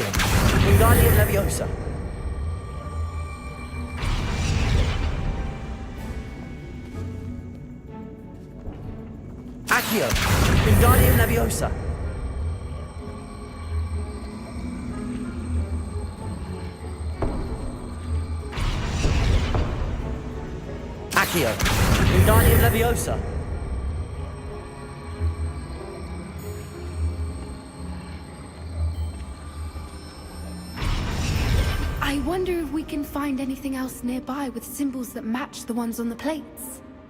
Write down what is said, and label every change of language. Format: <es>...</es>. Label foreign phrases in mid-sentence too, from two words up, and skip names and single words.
<en>Wingardium Leviosa. Accio. Wingardium Leviosa. Accio. Wingardium Leviosa. I wonder if we can find anything else nearby with symbols that match the ones on the plates.</en>